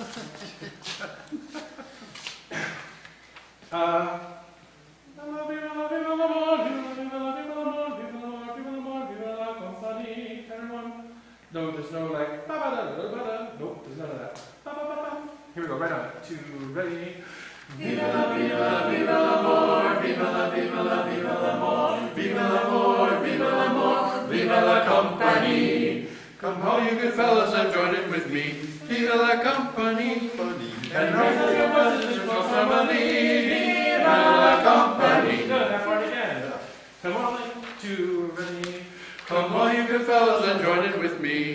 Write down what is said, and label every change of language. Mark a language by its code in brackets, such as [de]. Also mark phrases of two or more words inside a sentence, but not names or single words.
[en] No, there's no like, nope, there's none of that. Here we go, right on it. 2, ready. [fr] Viva la, viva la, viva l'amor. Viva la, viva la, viva l'amor. Viva l'amor, viva l'amor. Viva la company. [en] Come all you good fellas and join in with me. [fr] Viva la company. [en] And raise up your voices in close harmony. [fr] Viva la company. [en] Good, that part again. Come on, 2, ready. Come all you good fellas and join in with me.